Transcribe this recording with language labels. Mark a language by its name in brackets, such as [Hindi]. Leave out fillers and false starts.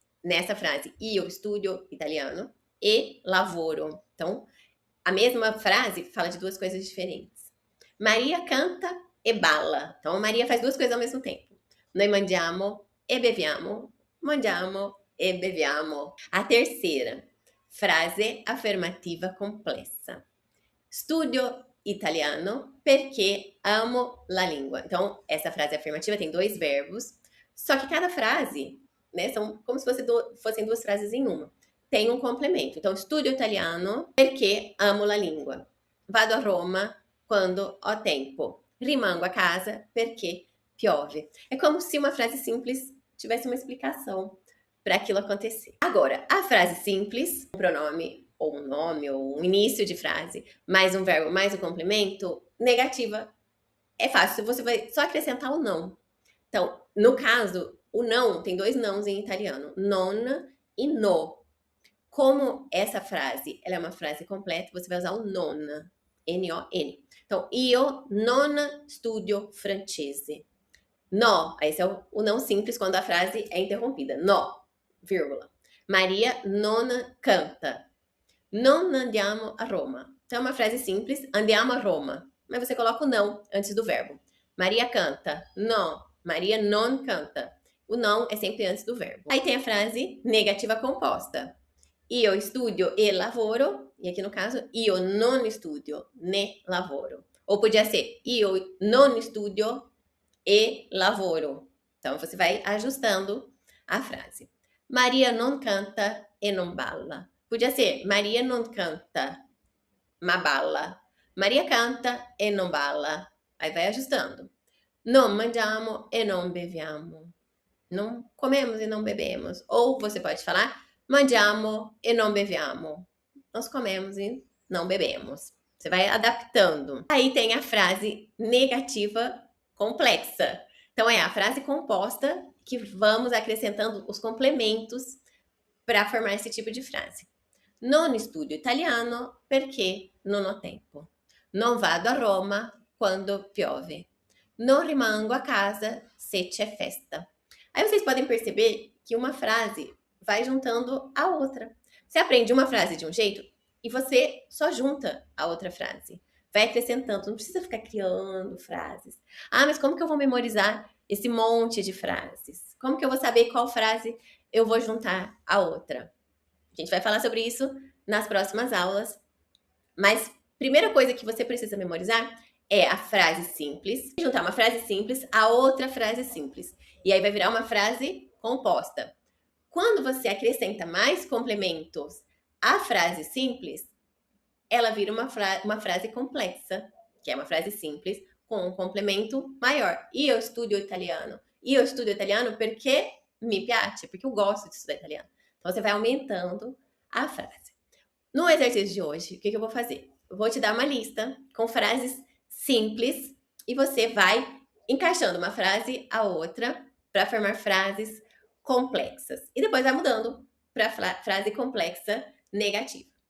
[Portuguese] Nessa frase, [Italian] io studio italiano e lavoro. [Portuguese] Então, a mesma frase fala de 2 coisas diferentes. [Italian] Maria canta e balla. [Portuguese] Então, Maria faz 2 coisas ao mesmo tempo. [Italian] Noi mangiamo e beviamo. Mangiamo e beviamo. [Portuguese] A terceira, frase afirmativa complessa. [Italian] Studio italiano perché amo la língua. [Portuguese] Então, essa frase afirmativa tem 2 verbos, só que cada frase, né, são como se fossem 2 frases em uma. Tem um complemento. Então, [Italian] studio italiano perché amo la língua. Vado a Roma quando ho tempo. Rimango a casa perché piove. [Portuguese] É como se uma frase simples tivesse uma explicação para aquilo acontecer. Agora, a frase simples, um pronome ou um nome ou um início de frase, mais um verbo, mais um complemento, negativa. É fácil, você vai só acrescentar o não. Então, no caso, o não tem 2 nãos em italiano, non e no. Como essa frase ela é uma frase completa, você vai usar o non, N-O-N. Então, [Italian] io non studio francese. [Portuguese] No, esse é o não simples quando a frase é interrompida. [Italian] No, vírgula. Maria non canta. Non andiamo a Roma. [Portuguese] Então é uma frase simples, [Italian] andiamo a Roma. [Portuguese] Mas você coloca o não antes do verbo. [Italian] Maria canta. No, Maria non canta. [Portuguese] O non é sempre antes do verbo. Aí tem a frase negativa composta. [Italian] Io studio e lavoro, [Portuguese] e aqui no caso, [Italian] io non studio né lavoro. [Portuguese] Ou podia ser, [Italian] io non studio e lavoro. [Portuguese] Então você vai ajustando a frase. [Italian] Maria non canta e non balla. [Portuguese] Podia ser, [Italian] Maria non canta, ma balla. Maria canta e non balla. [Portuguese] Aí vai ajustando. [Italian] Non mangiamo e non beviamo. [Portuguese] Não comemos e não bebemos. Ou você pode falar, [Italian] mangiamo e non beviamo. [Portuguese] Nós comemos e não bebemos. Você vai adaptando. Aí tem a frase negativa complexa. Então é a frase composta que vamos acrescentando os complementos para formar esse tipo de frase. [Italian] Non studio italiano perché non ho tempo. Non vado a Roma quando piove. Non rimango a casa se c'è festa. [Portuguese] Aí vocês podem perceber que uma frase vai juntando a outra. Você aprende uma frase de um jeito e você só junta a outra frase. Vai acrescentando, não precisa ficar criando frases. Ah, mas como que eu vou memorizar esse monte de frases? Como que eu vou saber qual frase eu vou juntar a outra? A gente vai falar sobre isso nas próximas aulas. Mas primeira coisa que você precisa memorizar é a frase simples. Juntar uma frase simples a outra frase simples. E aí vai virar uma frase composta. Quando você acrescenta mais complementos à frase simples, ela vira uma frase complexa, que é uma frase simples, com um complemento maior. [Italian] Io studio italiano. Io studio italiano perché mi piace, [Portuguese] porque eu gosto de estudar italiano. Então você vai aumentando a frase. No exercício de hoje, o que eu vou fazer? Eu vou te dar uma lista com frases simples e você vai encaixando uma frase a outra para formar frases complexas. E depois vai mudando para frase complexa negativa.